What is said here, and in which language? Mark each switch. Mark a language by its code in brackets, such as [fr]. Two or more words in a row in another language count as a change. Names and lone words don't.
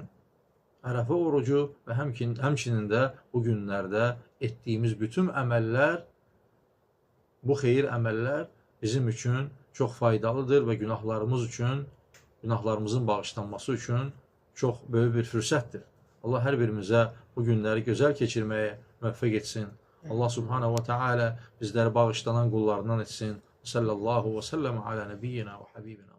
[az] Ərəfə orucu və həmçinin də bu günlərdə etdiyimiz bütün əməllər, bu xeyir əməllər bizim üçün çox faydalıdır və günahlarımızın bağışlanması üçün çox böyük bir fürsətdir. Allah hər birimizə bu günləri gözəl keçirməyə müvəffəq etsin. [ar] الله سبحانه وتعالى [az] bizləri bağışlanan qullarından etsin. [ar] صلى الله وسلم على نبينا وحبيبنا.